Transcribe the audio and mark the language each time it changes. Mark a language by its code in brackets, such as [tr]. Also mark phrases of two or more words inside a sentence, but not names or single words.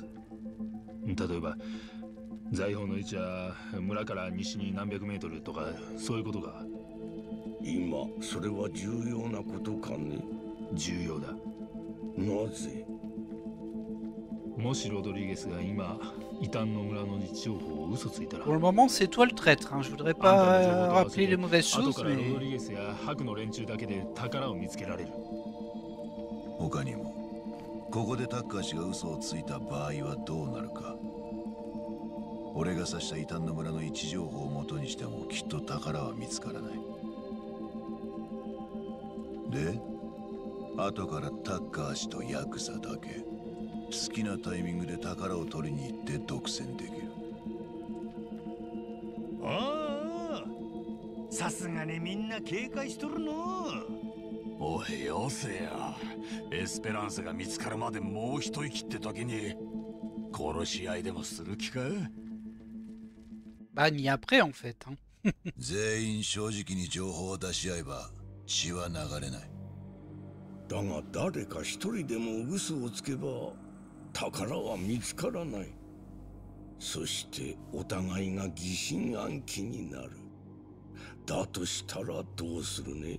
[ja] 例えば財宝の位置は村から西に何百メートルとかそういうことか。今それは重要なことかね。重要だ。なぜ？もしロドリゲスが今異端の村の位置情報を嘘ついたら。 [fr] Pour le moment, c'est toi le traître. Hein. Je voudrais pas rappeler les mauvaises choses, mais... [ja] ロドリゲスや白の連中だけで宝を見つけられる。他にもここでタッカー氏が嘘をついた場合はどうなるか。俺が指した異端の村の位置情報を元にしてもきっと宝は見つからない。で、後からタッカー氏とヤクザだけ好きなタイミングで宝を取りに行って独占できる。ああ、さすがにみんな警戒しとるの。おいよせや。エスペランサが見つかるまでもう一息って時に殺し合いでもする気か。 [fr] Bah, ni après en fait. Hein. [ja] 全員正直に情報を出し合えば血は流れない。だが誰か一人でも嘘をつけば宝は見つからない。そしてお互いが疑心暗鬼になる。だとしたらどうするね。